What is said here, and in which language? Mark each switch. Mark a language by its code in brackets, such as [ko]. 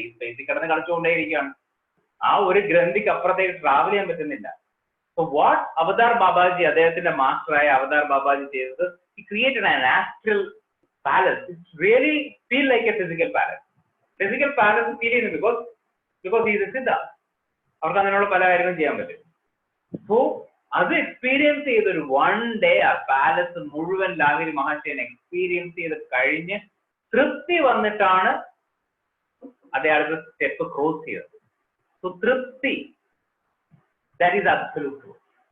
[ml] ഈ സ്പേസിൽ കിടന്ന് കളിച്ചുകൊണ്ടേയിരിക്കുകയാണ്. ആ ഒരു ഗ്രന്ഥിക്ക് അപ്പുറത്തേക്ക് ട്രാവൽ ചെയ്യാൻ പറ്റുന്നില്ല. [en] so what Avatar Babaji, [ml] അദ്ദേഹത്തിന്റെ മാസ്റ്ററായ അവതാർ ബാബാജി ചെയ്തത്, [en] he created an astral palace. It's really feel like a physical palace. Physical palace feel [ml] ചെയ്യുന്നു [en] because he is a Siddha. [ml] അവർക്ക് അങ്ങനെയുള്ള പല കാര്യങ്ങളും ചെയ്യാൻ പറ്റും. സോ അത് എക്സ്പീരിയൻസ് ചെയ്തൊരു 1 ഡേ ആ പാലസ് മുഴുവൻ ലാഹിരി മഹർഷിയെ എക്സ്പീരിയൻസ് ചെയ്ത് കഴിഞ്ഞ് തൃപ്തി വന്നിട്ടാണ് അദ്ദേഹം സ്റ്റെപ്പ് ക്രോസ് ചെയ്തത്. [en] So Trupti, that is absolute truth.